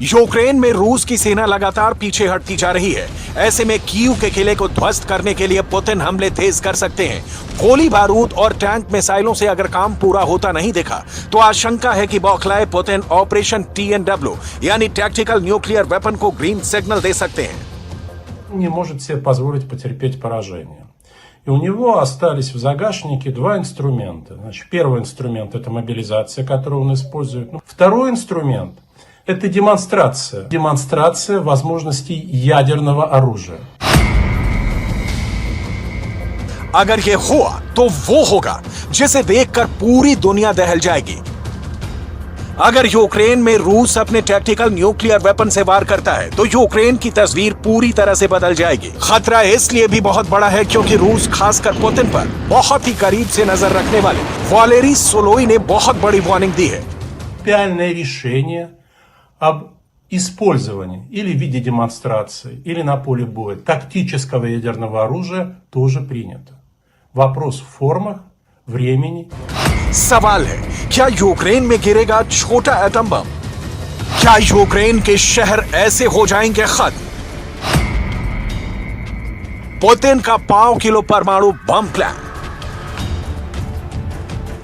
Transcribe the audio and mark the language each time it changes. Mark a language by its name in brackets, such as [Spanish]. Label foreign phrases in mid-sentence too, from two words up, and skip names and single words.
[Hindi] यूक्रेन में रूस की सेना लगातार पीछे हटती जा रही है। ऐसे में कीव के किले को ध्वस्त करने के लिए पुतिन हमले तेज कर सकते हैं। गोली बारूद और टैंक मिसाइलों से अगर काम पूरा होता नहीं दिखा तो आशंका है कि बौखलाए पुतिन ऑपरेशन TNW यानी [English] tactical nuclear weapon [Hindi] को [English] green signal [Hindi] दे सकते हैं। [Russian] Не может себе позволить потерпеть поражение. И у него остались в загашнике два инструмента. Значит, первый инструмент – это мобилизация, которую он использует. Второй инструмент – это демонстрация. Демонстрация возможностей ядерного оружия. [Hindi] अगर ये हुआ तो वो होगा जिसे देखकर पूरी दुनिया दहल जाएगी। अगर यूक्रेन में रूस अपने [English] tactical nuclear weapon [Hindi] से वार करता है तो यूक्रेन की तस्वीर पूरी तरह से बदल जाएगी। खतरा इसलिए भी बहुत बड़ा है क्योंकि रूस खासकर पुतिन पर बहुत ही करीब से नजर रखने वाले वालेरी सोलोई ने बहुत बड़ी वार्निंग दी है। [Russian] Реальное решение об использовании или в виде демонстрации, или на поле боя тактического ядерного оружия тоже принято. Вопрос в формах, времени. [Hindi] सवाल है, क्या यूक्रेन में गिरेगा छोटा एटम बम? क्या यूक्रेन के शहर ऐसे हो जाएंगे खत्म? पुतिन का 5 किलो परमाणु बम प्लान।